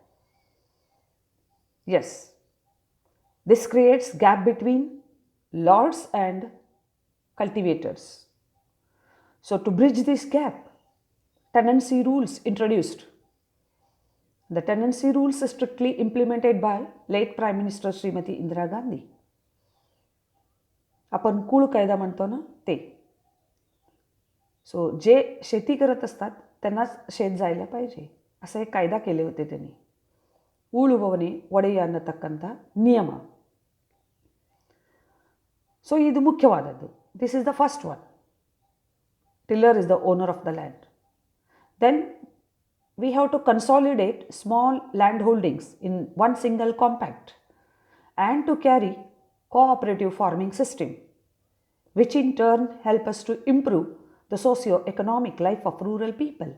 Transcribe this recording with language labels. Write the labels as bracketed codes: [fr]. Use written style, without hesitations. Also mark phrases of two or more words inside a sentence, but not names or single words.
[en] Yes, this creates gap between lords and cultivators. So to bridge this gap, tenancy rules introduced. The tenancy rules are strictly implemented by late Prime Minister Srimati Indira Gandhi. [mr] आपण कूळ कायदा म्हणतो ना ते. सो जे शेती करत असतात त्यांनाच शेत जायला पाहिजे असा एक कायदा केले होते त्यांनी. [kn] ಉಳುವವನೇ ಒಡೆಯ ಅನ್ನತಕ್ಕಂಥ ನಿಯಮ. ಸೊ ಇದು ಮುಖ್ಯವಾದದ್ದು. [en] this is the first one. Tiller is the owner of the land. Then we have to consolidate small land holdings in one single compact and to carry cooperative farming system, which in turn help us to improve the socio-economic life of rural people.